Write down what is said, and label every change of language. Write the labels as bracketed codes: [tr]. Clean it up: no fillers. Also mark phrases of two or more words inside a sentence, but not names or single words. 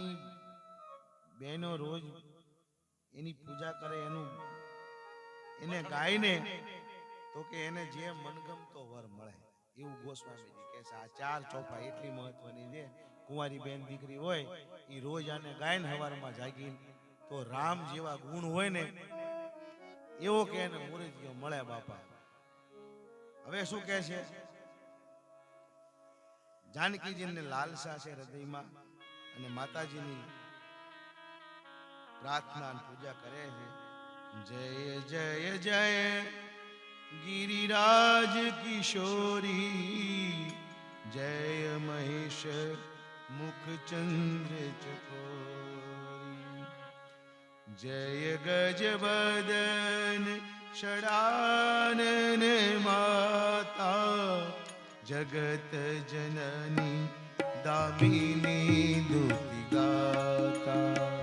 [gu] બહેનો રોજ એની પૂજા કરે એનું એને ગાયને તો કે એને જે મનગમતો વર મળે એવું ગોસ્વામીજી કહે છે આ ચાર ચોપાઈ એટલી મહત્વની છે કુંવારી બેન દીકરી હોય એ રોજ આને ગાયન હવારમાં જાગીને તો રામ જેવા ગુણ હોય ને એવો કે એને મુરતિયો મળે બાપા હવે શું કહે છે જાનકીજીને લાલસા છે હૃદયમાં અને માતાજીની પ્રાર્થના અને પૂજા કરે છે જય જય જય [awa] गिरिराज किशोरी जय महेश मुख चंद्र चकोरी जय गज बदन षडानन माता जगत जननी दामिनी दुति गाता